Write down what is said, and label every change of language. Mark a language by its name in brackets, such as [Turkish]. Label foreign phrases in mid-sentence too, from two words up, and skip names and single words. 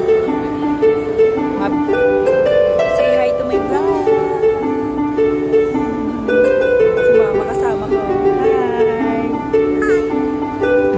[English] Say hi to my vlog. [Filipino] Si mama kasama ko. Hi!